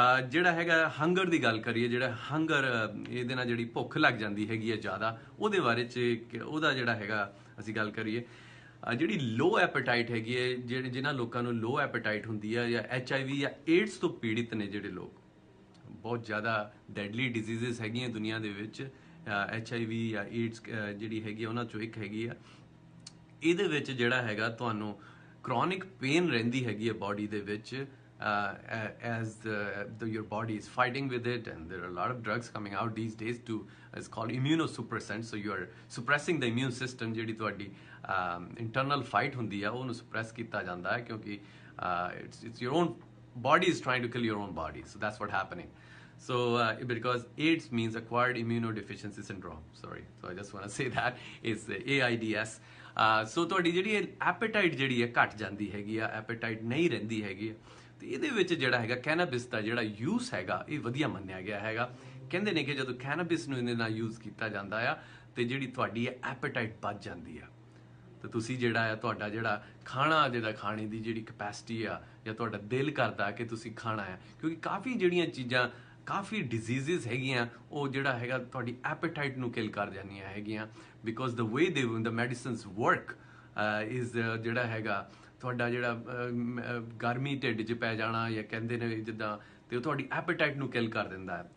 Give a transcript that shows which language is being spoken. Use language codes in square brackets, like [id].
[pa] ਜਿਹੜਾ ਹੈਗਾ ਹੰਗਰ ਦੀ ਗੱਲ ਕਰੀਏ, ਜਿਹੜਾ ਹੰਗਰ ਇਹਦੇ ਨਾਲ ਜਿਹੜੀ ਭੁੱਖ ਲੱਗ ਜਾਂਦੀ ਹੈਗੀ ਹੈ ਜ਼ਿਆਦਾ, ਉਹਦੇ ਬਾਰੇ 'ਚ ਉਹਦਾ ਜਿਹੜਾ ਹੈਗਾ ਅਸੀਂ ਗੱਲ ਕਰੀਏ, ਜਿਹੜੀ ਲੋ ਐਪੇਟਾਈਟ ਹੈਗੀ ਹੈ, ਜਿਨ੍ਹਾਂ ਲੋਕਾਂ ਨੂੰ ਲੋ ਐਪੇਟਾਈਟ ਹੁੰਦੀ ਹੈ ਜਾਂ HIV ਜਾਂ ਏਡਸ ਤੋਂ ਪੀੜਿਤ ਨੇ ਜਿਹੜੇ ਲੋਕ, ਬਹੁਤ ਜ਼ਿਆਦਾ ਡੈਡਲੀ ਡਿਜ਼ੀਜ਼ਸ ਹੈਗੀਆਂ ਦੁਨੀਆ ਦੇ ਵਿੱਚ, HIV ਜਾਂ ਏਡਸ ਜਿਹੜੀ ਹੈਗੀ ਉਹਨਾਂ 'ਚੋਂ ਇੱਕ ਹੈਗੀ ਆ। ਇਹਦੇ ਵਿੱਚ ਜਿਹੜਾ ਹੈਗਾ ਤੁਹਾਨੂੰ ਕ੍ਰੋਨਿਕ ਪੇਨ ਰਹਿੰਦੀ ਹੈਗੀ ਹੈ ਬਾਡੀ ਦੇ ਵਿੱਚ, [en] as your body is fighting with it, and there are a lot of drugs coming out these days it's called immunosuppressants, so you are suppressing the immune system। [pa] ਜਿਹੜੀ ਤੁਹਾਡੀ internal fight ਹੁੰਦੀ ਆ ਉਹਨੂੰ suppress ਕੀਤਾ ਜਾਂਦਾ ਹੈ, ਕਿਉਂਕਿ [en] it's your own body is trying to kill your own body, so that's what happening। So because AIDS means acquired immunodeficiency syndrome, sorry, so I just want to say that it's AIDS। [pa] so ਤੁਹਾਡੀ ਜਿਹੜੀ ਐਪੇਟਾਈਟ ਜਿਹੜੀ ਹੈ ਘਟ ਜਾਂਦੀ ਹੈਗੀ ਆ, ਐਪੇਟਾਈਟ ਨਹੀਂ ਰਹਿੰਦੀ ਹੈਗੀ। ਤੇ ਇਹਦੇ ਵਿੱਚ ਜਿਹੜਾ ਹੈਗਾ ਕੈਨੇਬਿਸ ਦਾ ਜਿਹੜਾ ਯੂਜ਼ ਹੈਗਾ ਇਹ ਵਧੀਆ ਮੰਨਿਆ ਗਿਆ ਹੈਗਾ। ਕਹਿੰਦੇ ਨੇ ਕਿ ਜਦੋਂ ਕੈਨੇਬਿਸ ਨੂੰ ਇਹਦੇ ਨਾਲ ਯੂਜ਼ ਕੀਤਾ ਜਾਂਦਾ ਆ ਤੇ ਜਿਹੜੀ ਤੁਹਾਡੀ ਐਪੇਟਾਈਟ ਵੱਧ ਜਾਂਦੀ ਆ, ਤੇ ਤੁਸੀਂ ਜਿਹੜਾ ਆ ਤੁਹਾਡਾ ਜਿਹੜਾ ਖਾਣੇ ਦੀ ਜਿਹੜੀ ਕਪੈਸਿਟੀ ਆ ਜਾਂ ਤੁਹਾਡਾ ਦਿਲ ਕਰਦਾ ਕਿ ਤੁਸੀਂ ਖਾਣਾ ਆ, ਕਿਉਂਕਿ ਕਾਫੀ ਜਿਹੜੀਆਂ ਚੀਜ਼ਾਂ ਕਾਫੀ ਡਿਜ਼ੀਜ਼ਸ ਹੈਗੀਆਂ ਉਹ ਜਿਹੜਾ ਹੈਗਾ ਤੁਹਾਡੀ ਐਪੇਟਾਈਟ ਨੂੰ ਕਿਲ ਕਰ ਜਾਂਦੀਆਂ ਹੈਗੀਆਂ, [en] because the way the medicines work is [pa] ਜਿਹੜਾ ਹੈਗਾ ਤੁਹਾਡਾ ਜਿਹੜਾ ਗਰਮੀ ਢਿੱਡ 'ਚ ਪੈ ਜਾਣਾ ਜਾਂ ਕਹਿੰਦੇ ਨੇ ਜਿੱਦਾਂ, ਤੇ ਉਹ ਤੁਹਾਡੀ ਐਪੇਟਾਈਟ ਨੂੰ ਕਿਲ ਕਰ ਦਿੰਦਾ ਹੈ।